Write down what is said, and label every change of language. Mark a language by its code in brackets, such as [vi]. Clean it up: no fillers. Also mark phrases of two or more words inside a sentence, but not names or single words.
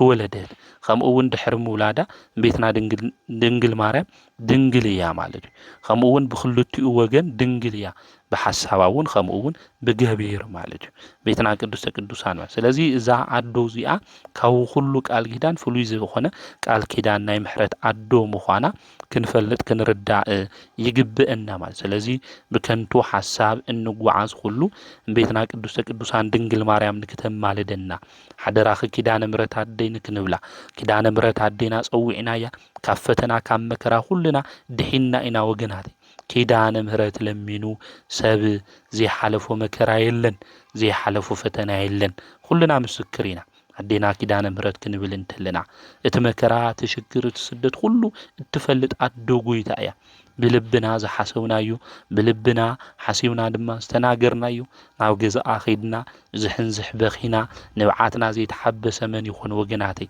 [ti] ወለደት ከምኡ እውን ድሕሪ ምውላዳ እምቤትና ድንግል ማርያም ድንግል እያ ማለት እዩ ከምኡ እውን ብክልቲኡ ወገን ድንግል እያ በሐሳባ እውን ከምኡ እውን ብገቢር ማለት እዩ ቤትና ቅድስተ ቅዱሳን ማለት ስለዚህ እዛ አዶ እዚኣ ካብ ሁሉ ቃል ኪዳን ፍሉይ ዝኾነ ቃል ኪዳን ናይ ምሕረት አዶ ምዃና ክንፈልጥ ክንርዳእ ይግብአና ማለት ስለዚህ ብከንቱ ሐሳብ እንጓዓዝ ሁሉ እምቤትና ቅድስተ ቅዱሳን ድንግል ማርያም ንክተማልደና ሓደራኺ ኪዳነ ምህረት አደይ ንክንብላ ኪዳነ ምህረት አደይና ጸዊዕናያ ካብ ፈተና ካብ መከራ ሁሉና ድሒና ኢና ወገናት ኪዳነ ምህረት ለሚኑ ሰብ ዘይሓለፎ መከራ የለን ዘይሓለፎ ፈተና የለን ኩልና ምስክር ኢና ኣዴና ኪዳነ ምህረት ክንብል እንተለና እቲ መከራ ተሽግር ስደት ሁሉ እትፈልጥ ኣዶ ጎይታ እያ ብልብና ዝሓሰብናዩ ብልብና ሓሲብና ድማ ዝተናገርናዩ ናብ ገዛኣ ኸይድና ዝሕንዝሕ በኺና ንብዓትና ዘይተሓበሰ መን ይኹን ወገናተይ